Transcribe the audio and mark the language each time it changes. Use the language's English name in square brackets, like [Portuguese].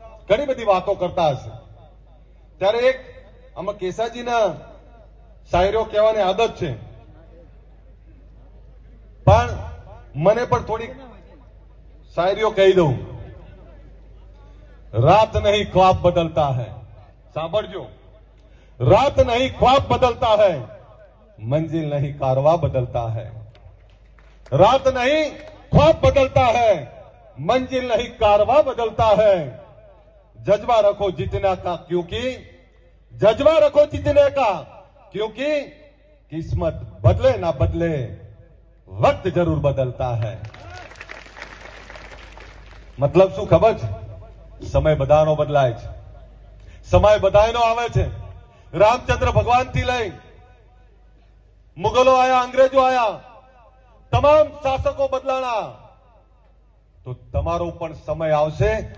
[Gujarati] ઘણી બધી વાતો કરતા હશે ત્યારે એક આમાં કેસાજીના શાયરીઓ કહેવાની આદત છે, પણ મને પણ થોડી શાયરીઓ કહી દઉં. [Hindi] रात नहीं ख्वाब बदलता है, [Gujarati] સાંભળજો, [Hindi] रात नहीं ख्वाब बदलता है, मंजिल नहीं कारवा बदलता है. रात नहीं ख्वाब बदलता है, मंजिल नहीं कारवा बदलता है. जज्बा रखो जीतने का, क्योंकि जज्बा रखो जीतने का, क्योंकि किस्मत बदले ना बदले वक्त जरूर बदलता है. [Gujarati] મતલબ શું ખબર છે? સમય બધાનો બદલાય છે, સમય બધાનો આવે છે. રામચંદ્ર ભગવાનથી લઈ મુગલો આયા, અંગ્રેજો આયા, તમામ શાસકો બદલાણા, તો તમારો પણ સમય આવશે.